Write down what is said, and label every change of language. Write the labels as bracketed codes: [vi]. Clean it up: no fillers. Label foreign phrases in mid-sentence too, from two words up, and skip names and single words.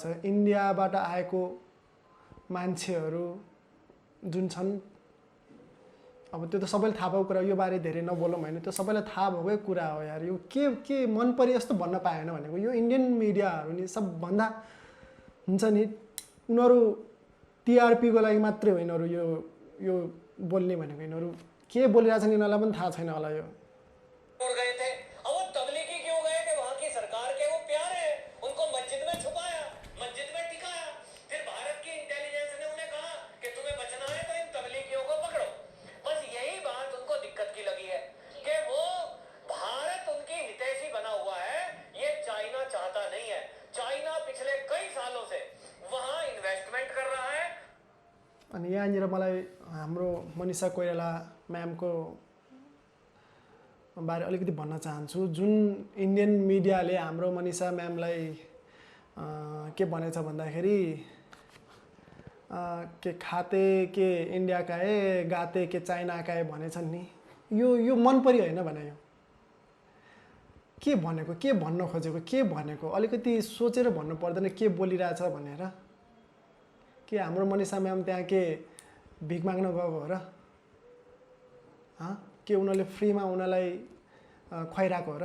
[ne] इन्डियाबाट आएको मान्छेहरू जुन छन्, अब त्यो त सबैले थाहा भएको कुरा, यो बारे धेरै नबोलौँ होइन, त्यो सबैलाई थाहा भएकै कुरा हो यार। यो के मन परि यस्तो भन्न पाएन भनेको, यो [en] Indian medias [ne] नि सबभन्दा हुन्छ नि, उनीहरू टिआरपीको लागि मात्रै हो यिनीहरू यो बोल्ने भनेको। यिनीहरू के बोलिरहेछन् यिनीहरूलाई पनि थाहा छैन होला। यो [hi] गए थे, अब वो तबलीगी क्यों गए कि वहां की सरकार के वो प्यारे हैं, उनको मस्जिद में छुपाया, मस्जिद में टिकाया। फिर भारत की इंटेलिजेंस ने उन्हें कहा कि तुम्हें बचना है तो इन तबलीगियों को पकड़ो। बस यही बात उनको दिक्कत की लगी है कि वो भारत उनकी हितैषी बना हुआ है, ये चाइना चाहता नहीं है। चाइना पिछले कई सालों से वहां इन्वेस्टमेंट कर रहा है। [ne] अनि यहाँनिर मलाई हाम्रो मनिषा कोइराला म्यामको बारे अलिकति भन्न चाहन्छु। जुन [en] Indian media [ne] हाम्रो मनिषा म्यामलाई के भनेछ भन्दाखेरि [hi] के खाते के इन्डिया का है, गाते के चाइना का है [ne] भनेछन् नि। यो मन परि होइन भने, यो के भनेको, के भन्न खोजेको, के भनेको अलिकति सोचेर भन्नु पर्दैन के बोलिरहेछ भनेर। के हाम्रो मनिषा म्याम त्यहाँ के भिख माग्न गएको हो र? के उनीहरूले फ्रीमा उनीहरूलाई खुवाइरहेको हो र?